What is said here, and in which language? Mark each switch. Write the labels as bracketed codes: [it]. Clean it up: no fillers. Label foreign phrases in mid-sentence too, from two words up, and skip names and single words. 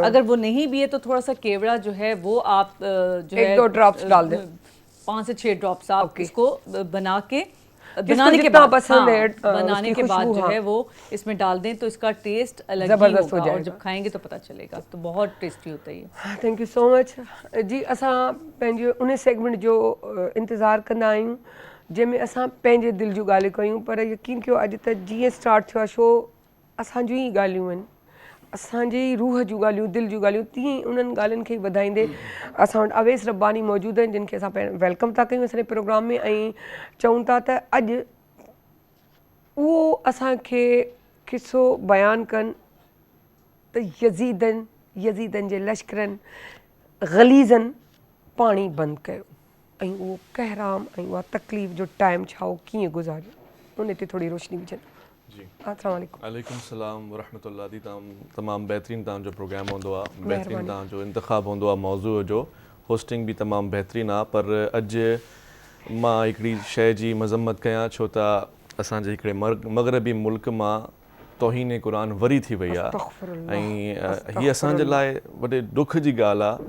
[ur] اگر وہ نہیں بھی ہے تو تھوڑا سا کیوڑا جو ہے وہ آپ جو ہے 1-2 ڈراپس ڈال دیں, 5 سے 6 ڈراپس آپ اس کو بنا کے بنانے کے بعد پسند ہے بنانے کے بعد جو ہے وہ اس میں ڈال دیں, تو اس کا ٹیسٹ الگ ہی ہوگا, اور جب کھائیں گے تو پتہ چلے گا. تو بہت ٹیسٹی ہوتا ہے یہ. [en] thank you so much جی. [sd] اساں پنहिंजो उन सेगमेंट जो इंतज़ारु कंदा आहियूं जंहिंमें असां पंहिंजे दिलि जूं ॻाल्हियूं कयूं. पर यकीन कयो अॼु त जीअं स्टार्ट थियो आहे शो, असांजूं ई ॻाल्हियूं आहिनि, असांजे ई रूह जूं ॻाल्हियूं, दिलि जूं ॻाल्हियूं. तीअं ई उन्हनि ॻाल्हियुनि खे वधाईंदे असां वटि अवेस रब्बानी मौजूदु आहिनि, जिन खे असां वेलकम था कयूं असांजे प्रोग्राम में. ऐं चऊं था त अॼु उहो असांखे किसो बयानु कनि त यज़ीदनि जे लश्करनि ग़लीज़नि पाणी बंदि कयो, ऐं उहो कहराम ऐं उहा तकलीफ़ जो टाइम छा हो, कीअं गुज़ारियो, उन ते थोरी रोशनी विझनि. जी, [ar] السلام عليكم. وعليكم سلام ورحمة الله. [sd] दी तमामु बहितरीनु तव्हांजो प्रोग्राम हूंदो आहे, बहितरीनु तव्हांजो इंतिख़ाबु हूंदो आहे मौज़ूअ जो, होस्टिंग बि तमामु बहितरीनु आहे. पर अॼु मां हिकिड़ी शइ जी मज़म्मत कयां, छो त असांजे हिकिड़े मग़रबी मुल्क मां तौहीन क़ुरान वरी थी वई आहे, ऐं हीअ असांजे लाइ वॾे दुख जी ॻाल्हि आहे.